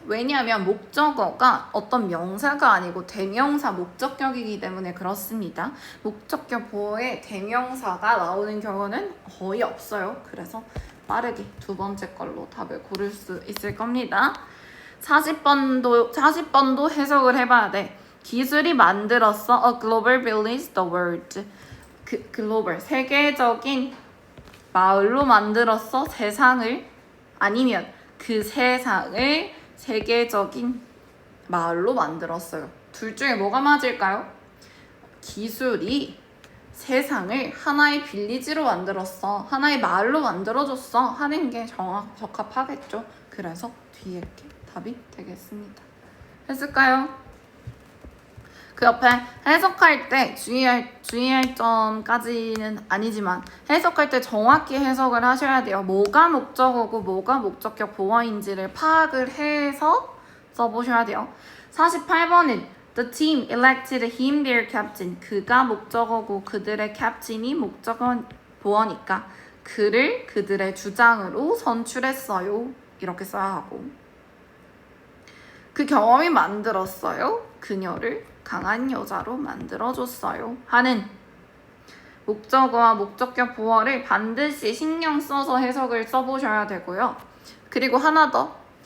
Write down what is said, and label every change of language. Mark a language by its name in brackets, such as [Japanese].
[Korean] 왜냐하면 목적어가 어떤 명사가 아니고 대명사 목적격이기 때문에 그렇습니다. 목적격 보어에 대명사가 나오는 경우는 거의 없어요. 그래서 빠르게 두 번째 걸로 답을 고를 수 있을 겁니다. 40번도 해석을 해봐야 돼. 기술이 만들었어. [English] A global village, the world. [Korean] 글로벌, 세계적인 마을로 만들었어. 세상을. 아니면 그 세상을 세계적인 마을로 만들었어요. 둘 중에 뭐가 맞을까요? 기술이 세상을 하나의 빌리지로 만들었어. 하나의 마을로 만들어줬어. 하는 게 적합하겠죠. 그래서 뒤에 이렇게 답이 되겠습니다. 했을까요? 그 옆에 해석할 때 주의할 점까지는 아니지만 해석할 때 정확히 해석을 하셔야 돼요. 뭐가 목적어고 뭐가 목적격 보어인지를 파악을 해서 써보셔야 돼요. 48번은 [English] The team elected him their captain. [Korean] 그가 목적어고 그들의 캡틴이 목적어 보어니까 그를 그들의 주장으로 선출했어요. 이렇게 써야 하고 그 경험이 만들었어요. 그녀를 강한 여자로 만들어줬어요. 하는 목적어와 목적격 보어를 반드시 신경 써서 해석을 써보셔야 되고요. 그리고 하나 더.